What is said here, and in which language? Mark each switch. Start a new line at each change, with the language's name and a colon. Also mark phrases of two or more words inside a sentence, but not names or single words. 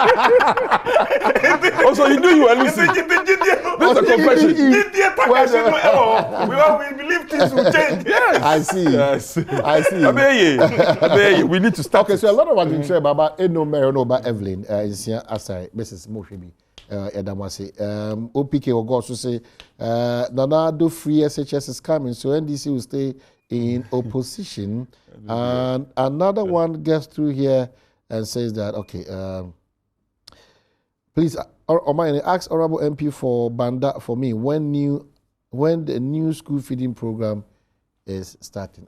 English: Also, you knew you were losing. That's a confession. We believe things will change. Yes. I see. Yes. I see. We need to stop. Okay, so a lot of us been saying about about Evelyn, Mrs. Moshebi. Edamasi. OPK will go to say Nana Addo free SHS is coming, so NDC will stay in opposition. And another one gets through here and says that please, ask Honorable MP for Banda for me when the new school feeding program is starting.